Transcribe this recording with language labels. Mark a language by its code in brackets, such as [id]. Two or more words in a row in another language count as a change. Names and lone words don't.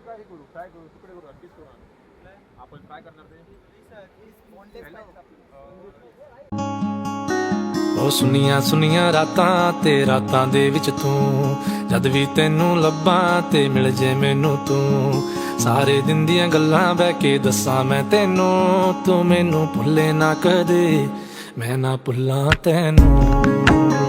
[mr] काय करू काय करू तुकडे करू अगदीच करू आपण काय करणार ते [pa] ਉਹ ਸੁਨੀਆਂ ਸੁਨੀਆਂ ਰਾਤਾਂ ਤੇ ਰਾਤਾਂ ਦੇ ਵਿੱਚ ਤੂੰ ਜਦ ਵੀ ਤੈਨੂੰ ਲੱਭਾਂ ਤੇ ਮਿਲ ਜੇ ਮੈਨੂੰ ਤੂੰ ਸਾਰੇ ਦਿਨ ਦੀਆਂ ਗੱਲਾਂ ਬਹਿ ਕੇ ਦੱਸਾਂ ਮੈਂ ਤੈਨੂੰ ਤੂੰ ਮੈਨੂੰ ਭੁੱਲੇ ਨਾ ਕਦੇ ਮੈਂ ਨਾ ਭੁੱਲਾਂ ਤੈਨੂੰ